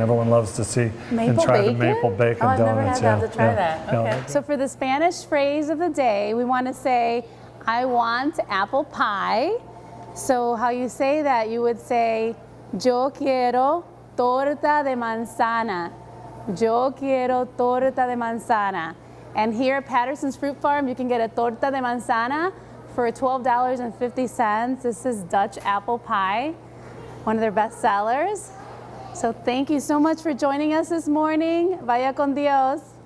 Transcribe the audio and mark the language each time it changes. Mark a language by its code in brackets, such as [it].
[en] Everyone loves to see and try the maple bacon I've donuts. never had that to try that. Okay. Yeah. So for the Spanish phrase of the day, we want to say, I want apple pie. So how you say that, you would say, [es] yo quiero torta de manzana. Yo quiero torta de manzana. [en] And here at Patterson's Fruit Farm, you can get a torta de manzana for $12.50. This is Dutch apple pie, one of their best sellers. So thank you so much for joining us this morning. [es] Vaya con Dios.